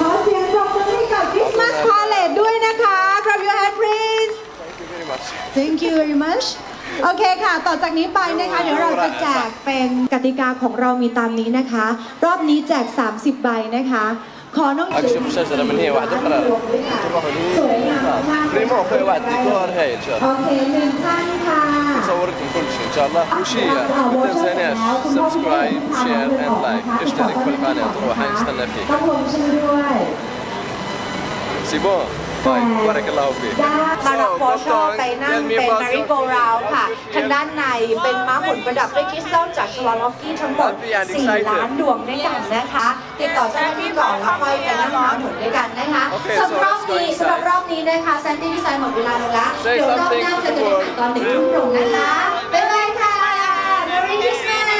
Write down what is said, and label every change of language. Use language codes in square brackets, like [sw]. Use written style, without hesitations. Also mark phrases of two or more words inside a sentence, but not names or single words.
[th] ขอเสียงปรบมือให้กับ Christmas Palette ด้วยนะคะ [en] Clap your hand please. Thank you very much. Thank you very much. [th] โอเคค่ะ ต่อจากนี้ไปนะคะเดี๋ยวเราจะแจกเป็นกติกาของเรามีตามนี้นะคะ รอบนี้แจก30 ใบนะคะขอน้อง [ar] أكشف الشجرة من هي واحدة أخرى. [th] สวยงามมาก [ar] بريمو أخوي واحد ديكور هاي إن شاء [th] โอ [ar] الله. [th] เค1 ท่านค่ะ [ar] نصور لكم كل شيء إن شاء الله. وشيء ما تنساناش [en] subscribe share and like. [ar] اشترك في القناة روح نستنى فيك. [th] ขอบคุณชื่อด้วย [fr] c'est bon. [ar] باي بارك الله فيك. [th] มารับวอชอไปนั่งเป็น [en] Merry Go Round [th] ค่ะทางด้านในเป็นม้าหมุนประดับด้วยคริสตัลจากสวาล็อกกี้ทั้งหมด4 ล้านดวงด้วยกันนะคะติดต่อเจ้าหน้าที่ก่อนแล้วค่อยไปนั่งม้าหมุนด้วยกันนะคะสำหรับรอบนี้นะคะแซนตี้ดีไซน์หมดเวลาลงแล้วเดี๋ยวรอบหน้าจะเจอกันตอน1 ทุ่มตรงนะคะบ๊ายบายค่ะ [en] Merry Christmas